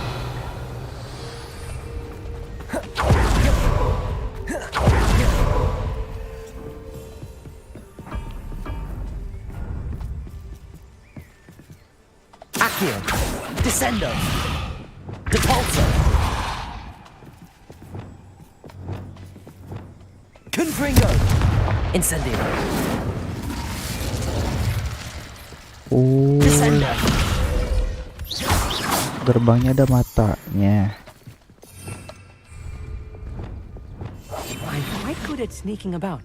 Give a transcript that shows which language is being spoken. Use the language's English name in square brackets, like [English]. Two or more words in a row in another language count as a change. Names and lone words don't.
[Latin] Accio. Descendo. Depulso. Confringo. Incendio. Oh, Descendo. [Indonesian] gerbangnya ada matanya. [English] I'm quite good at sneaking about.